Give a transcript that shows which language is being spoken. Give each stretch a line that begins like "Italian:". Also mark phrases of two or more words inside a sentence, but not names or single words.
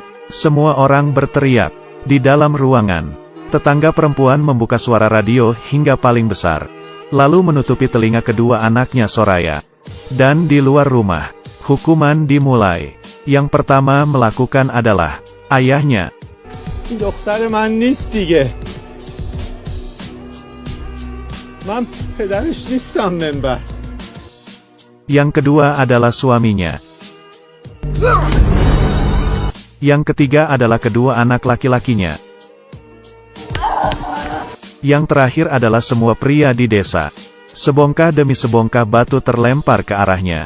Indonesian: Semua orang berteriak. Di dalam ruangan, tetangga perempuan membuka suara radio hingga paling besar. Lalu menutupi telinga kedua anaknya Soraya. Dan di luar rumah, hukuman dimulai. Yang pertama melakukan adalah ayahnya.
Persian: دختر من نیست دیگه. من پدرش نیستم منبر.
Indonesian: Yang kedua adalah suaminya. Yang ketiga adalah kedua anak laki-lakinya. Yang terakhir adalah semua pria di desa. Sebongkah demi sebongkah batu terlempar ke arahnya.